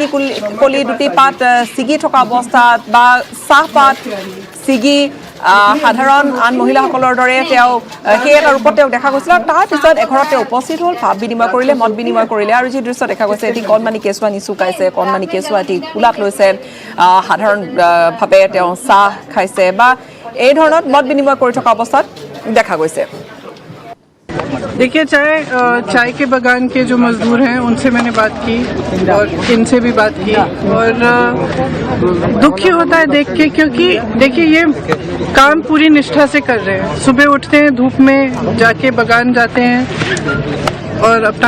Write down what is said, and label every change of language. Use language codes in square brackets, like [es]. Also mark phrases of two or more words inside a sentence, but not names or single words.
[as] কলি দুটি পাত ছিগি থকা অৱস্থাত বা চাহপাত ছিগি সাধাৰণ আন মহিলাসকলৰ দৰে তেওঁ সেই এটা ৰূপত তেওঁক দেখা গৈছিল আৰু তাৰপিছত এঘৰত তেওঁ উপস্থিত হ'ল ভাৱ বিনিময় কৰিলে মত বিনিময় কৰিলে আৰু যি দৃশ্য দেখা গৈছে এটি কণমানি কেঁচুৱা নিচুকাইছে কণমানি কেঁচুৱা এটি কোলাত লৈছে সাধাৰণভাৱে তেওঁ চাহ খাইছে বা এই ধৰণত মত বিনিময় কৰি থকা অৱস্থাত দেখা গৈছে [hi] देखिए चाय के बागान के जो मजदूर हैं उनसे मैंने बात की और इनसे भी बात की और दुखी होता है देख के क्योंकि देखिए ये काम पूरी निष्ठा से कर रहे हैं सुबह उठते हैं धूप में जाके बागान जाते हैं और अपना